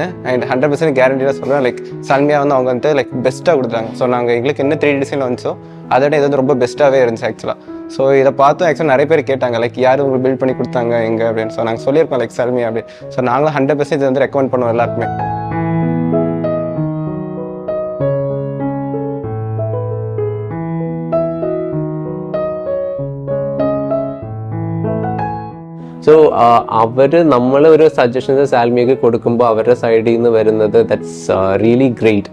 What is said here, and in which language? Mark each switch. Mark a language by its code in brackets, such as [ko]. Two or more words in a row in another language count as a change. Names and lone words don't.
[ta] அண்ட் 100% கேரண்டியாக சொல்லுவேன், லைக் சால்மியா வந்து அவங்க வந்து லைக் பெஸ்ட்டாக கொடுத்தாங்க. ஸோ நாங்கள் எங்களுக்கு என்ன 3D டிசைன் வந்துச்சோ அதோட இது வந்து ரொம்ப பெஸ்ட்டாகவே இருந்துச்சு ஆக்சுவலாக. ஸோ இதை பார்த்து ஆக்சுவலாக நிறைய பேர் கேட்டாங்க லைக் யார் உங்களுக்கு பில்ட் பண்ணி கொடுத்தாங்க எங்கே அப்படின்னு. ஸோ நாங்கள் சொல்லியிருக்கோம் லைக் சால்மியா அப்படின்னு. ஸோ நாங்களும் 100% இது வந்து ரெக்கமெண்ட் பண்ணுவோம் எல்லாருக்குமே. [ml] സോ അവർ നമ്മളൊരു സജഷൻസ് സാൽമിയക്ക് കൊടുക്കുമ്പോൾ അവരുടെ സൈഡിൽ നിന്ന് വരുന്നത് [en] that's really great.